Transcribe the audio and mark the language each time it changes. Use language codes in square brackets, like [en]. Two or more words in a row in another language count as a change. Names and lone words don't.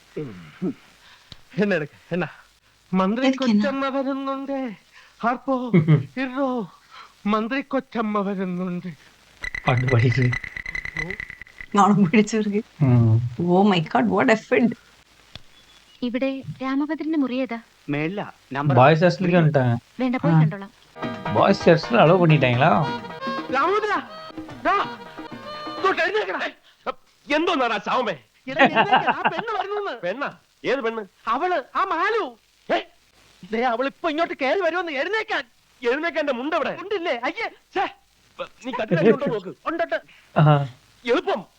[ml] എന്നാ മന്ത്രി കൊച്ചമ്മ വരുന്നുണ്ട്. ഹാർപ്പോ ഇറോ മന്ത്രി കൊച്ചമ്മ വരുന്നുണ്ട്. പാട്ട് പാടിയിട്ട് [en] Oh my God what effort. [ml] ഇവിടെ രാമഭദ്രന്റെ മുറി ഏതാ? മേളില നമ്പർ [en] boys hostel [ta] வந்துட்டாங்க. [ml] വേണ്ട, പോയി കണ്ടോളാം. [en] boys hostel allow [ta] பண்ணிட்டாங்களா? [ml] രാമഭദ്ര എന്തോന്നാടാ ചാവമേ? പെണ്ണ് വരുന്നു. പെണ്ണ? ഏത് പെണ്ണ്? അവള് ആ മാലു. അവളിപ്പോ ഇങ്ങോട്ട് കയറി വരുമെന്ന്. എഴുന്നേക്കാൻ എഴുന്നേക്കാന്റെ മുണ്ട് അവിടെ ഉണ്ടില്ലേ? അയ്യേ നീ കട്ടിലുണ്ടോ നോക്ക്. ഉണ്ടോട്ട് എളുപ്പം